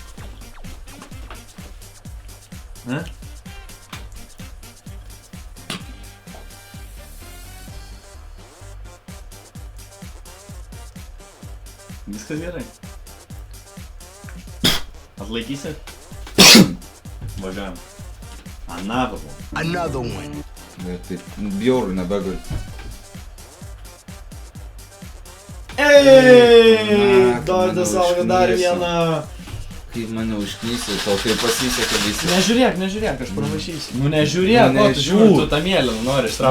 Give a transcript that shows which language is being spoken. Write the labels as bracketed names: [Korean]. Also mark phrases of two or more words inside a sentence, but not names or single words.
[Lithuanian] Ne? Viskas gerai. Atlaikysi? Važiuojam. [English] Another one. Another one. [Lithuanian] Bet taip, bjaurų nebegaliu. Ei, Dovydas mane valgo dar užknisė. vieną. Kaip mane užknysi, tau tai pasisekė visi. Nežiūrėk, aš pravašysiu. Nu nežiūrėk, Nu, o tu žiūri, nežiūr. tu tą mėlyną nori ištraukti.